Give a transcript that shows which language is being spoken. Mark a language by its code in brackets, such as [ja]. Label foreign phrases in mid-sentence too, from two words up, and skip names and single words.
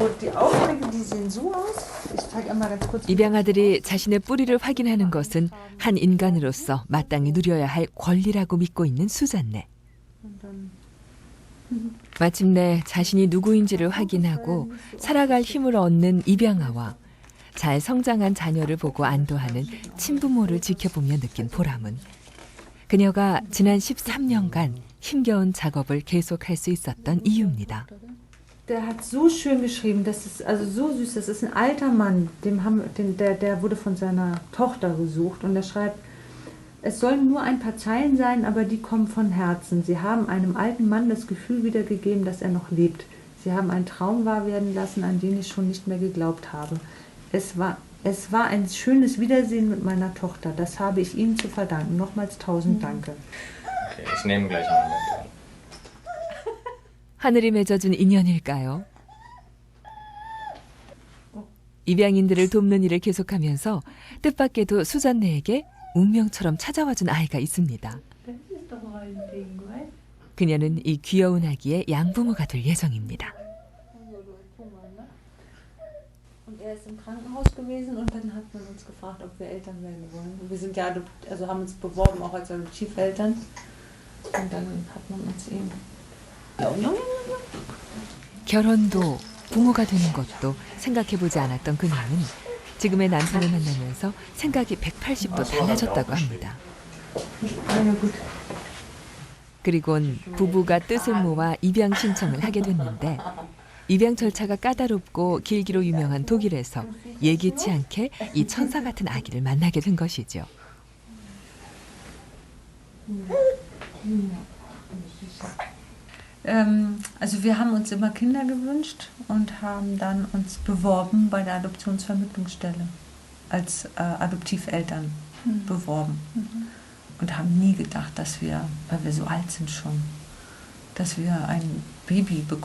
[de] Die Aufträge, die sehen so aus. Ich zeige einmal ganz kurz. [ko] 입양아들이 자신의 뿌리를 확인하는 것은 한 인간으로서 마땅히 누려야 할 권리라고 믿고 있는 수잔네. 마침내 자신이 누구인지를 확인하고 살아갈 힘을 얻는 입양아와 잘 성장한 자녀를 보고 안도하는 친부모를 지켜보며 느낀 보람은 그녀가 지난 13년간 힘겨운 작업을 계속할 수 있었던 이유입니다. [de] Der hat so schön geschrieben, das ist also so süß, das ist ein alter Mann, der wurde von seiner Tochter gesucht und er schreibt, es sollen nur ein paar Zeilen sein, aber die kommen von Herzen. Sie haben einem alten Mann das Gefühl wiedergegeben, dass er noch lebt. Sie haben einen Traum wahr werden lassen, an den ich schon nicht mehr geglaubt habe. Es war ein schönes Wiedersehen mit meiner Tochter. Das habe ich Ihnen zu verdanken. Nochmals 1000 Danke. Okay, ich nehme gleich einen mit. [ko] 하늘이 맺어준 인연일까요? 입양인들을 돕는 일을 계속하면서 뜻밖에도 수잔네에게 운명처럼 찾아와준 아이가 있습니다. 그녀는 이 귀여운 아기의 양부모가 될 예정입니다. [de] Er ist im Krankenhaus gewesen und dann hat man uns gefragt, ob wir Eltern werden wollen. Wir sind ja haben uns beworben auch als Adoptiveltern und dann hat man uns eben. [ko] 결혼도 부모가 되는 것도 생각해보지 않았던 그녀는 지금의 남편을 만나면서 생각이 180도 달라졌다고 합니다. 그리곤 부부가 뜻을 모아 입양 신청을 하게 됐는데 입양 절차가 까다롭고 길기로 유명한 독일에서 예기치 않게 이 천사 같은 아기를 만나게 된 것이죠. [de] Also wir haben uns immer Kinder gewünscht und haben dann uns beworben bei der Adoptionsvermittlungsstelle als Adoptiveltern beworben und haben nie gedacht, dass wir, weil wir so alt sind schon, dass wir ein Baby bekommen.